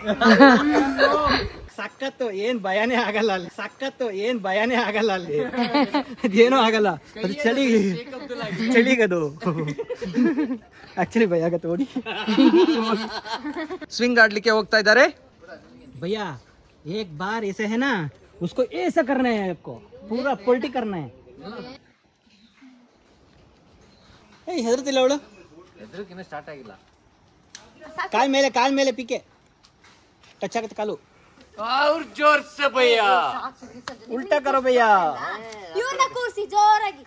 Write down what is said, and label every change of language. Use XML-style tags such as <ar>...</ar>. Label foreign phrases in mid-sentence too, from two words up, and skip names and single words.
<kn>ಸಖತ್ತು, ಏನ್ ಭಯನೇ ಆಗಲ್ಲ ಅಲ್ಲಿ. ಸಖತ್ತು, ಏನ್ ಭಯನೇ ಆಗಲ್ಲ ಅಲ್ಲಿ. ಅದೇನೋ ಆಗಲ್ಲ, ಅದು ಚಳಿಗದು ಆಕ್ಚುಲಿ ಭಯ ಆಗತ್ತೆ. ಓಡಿ ಸ್ವಿಂಗ್ ಆಡ್ಲಿಕ್ಕೆ ಹೋಗ್ತಾ ಇದ್ದಾರೆ.</kn> <hi>भैया एक बार ऐसे है ना, उसको ऐसा करना है, आपको पूरा पलटी करना है.</hi> <kn>ಹೆದರ್ತಿಲ್ಲ ಅವಳು. ಹೆದರಿಕಿನ್ನ ಸ್ಟಾರ್ಟ್ ಆಗಿಲ್ಲ. ಕಾಲ್ ಮೇಲೆ ಪಿಕೆ ಟಚ್ ಆಗುತ್ತೆ ಕಾಲು.</kn> <hi>ಅವ್ರ जोर से भैया. उल्टा करो भैया.</hi> <kn>ಇವ್ರನ್ನ ಕೂರಿಸಿ ಜೋರಾಗಿ.</kn>